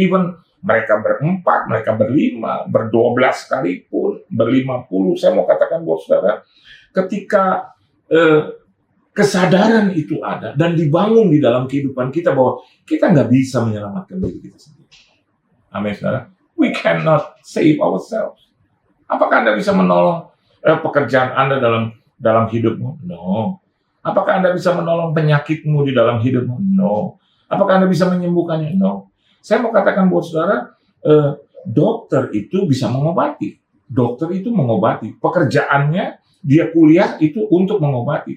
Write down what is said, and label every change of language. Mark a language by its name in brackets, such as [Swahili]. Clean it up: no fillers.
[Indonesian] Even mereka berempat, mereka berlima, ber-12 sekalipun, ber-50. Saya mau katakan buat saudara, ketika kesadaran itu ada dan dibangun di dalam kehidupan kita bahwa kita nggak bisa menyelamatkan diri kita sendiri. Amin, saudara. [English] We cannot save ourselves. [Indonesian] Apakah Anda bisa menolong pekerjaan Anda dalam hidupmu? No. Apakah Anda bisa menolong penyakitmu di dalam hidupmu? No. Apakah Anda bisa menyembuhkannya? No. Saya mau katakan buat saudara, dokter itu bisa mengobati. Dokter itu mengobati. Pekerjaannya, dia kuliah itu untuk mengobati.